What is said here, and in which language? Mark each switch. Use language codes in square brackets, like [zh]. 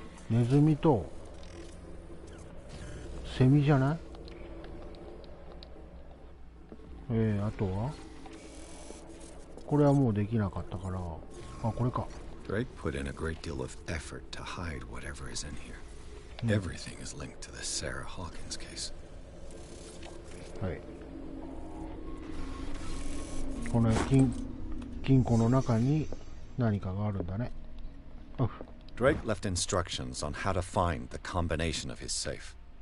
[ja] ネズミとセミじゃない？あとはこれはもうできなかったから、あ、これか。 [en] Drake put in a great deal of effort to hide whatever is in here. Everything is linked to the Sarah Hawkins case. [ja] はい。この金庫の中に何かがあるんだね。 [en] Drake left instructions on how to find the combination of his safe.